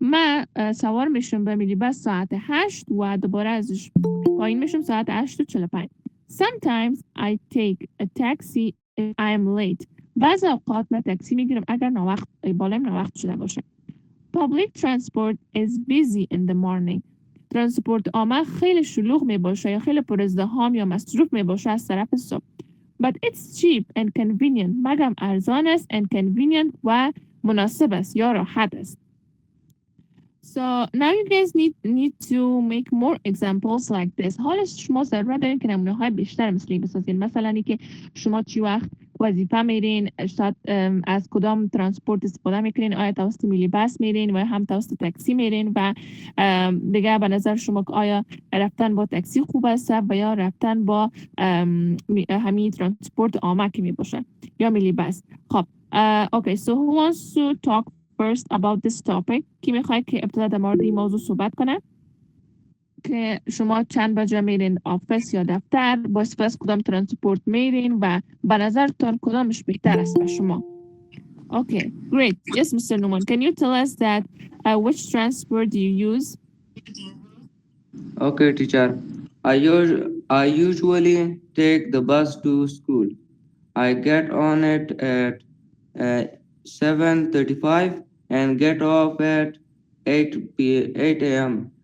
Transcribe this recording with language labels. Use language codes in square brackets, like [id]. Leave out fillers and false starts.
[fa] من سوار میشم به میلی بس ساعت 8 و دوباره ازش پایین میشم ساعت 8:45. [en] Sometimes I take a taxi if I am late. [fa] بعض اوقات من تاکسی میگیرم اگر بالایم ناوقت شده باشه. [en] Public transport is busy in the morning. [fa] ترانسپورت عامه خیلی شلوغ می باشه یا خیلی پر ازدحام یا مصروف می باشه از طرف صبح. [en] But it's cheap and convenient. [fa] مگم ارزان است [en] and convenient [fa] و مناسب است یا راحت است. [en] So now you guys need to make more examples like this. [fa] حالا شما ضرورت دارین که نمونه های بیشتر مثلی بسازین. مثلا اینکه شما چی وقت وظیفه میرین، شاید از کدام ترانسپورت استفاده میکنین، آیا توسط میلی بس میرین و هم توسط تاکسی میرین و دیگه به نظر شما که آیا رفتن با تاکسی خوب است و یا رفتن با همین ترانسپورت عامه که می باشه یا میلی بس. خب [en] okay, so who wants to talk first about this topic؟ [fa] کی میخواد که ابتدا در مورد این موضوع صحبت کنه که شما چند بجه میرین آفیس یا دفتر، با استفاده کدام ترانسپورت میرین و به نظرتان کدامش بهتر است به شما؟ [en] Okay, great. Yes, Mr. Numan, can you tell us that which transport do you use? Okay, teacher. I usually take the bus to school. I get on it at 7:35 and get off at 8 a.m.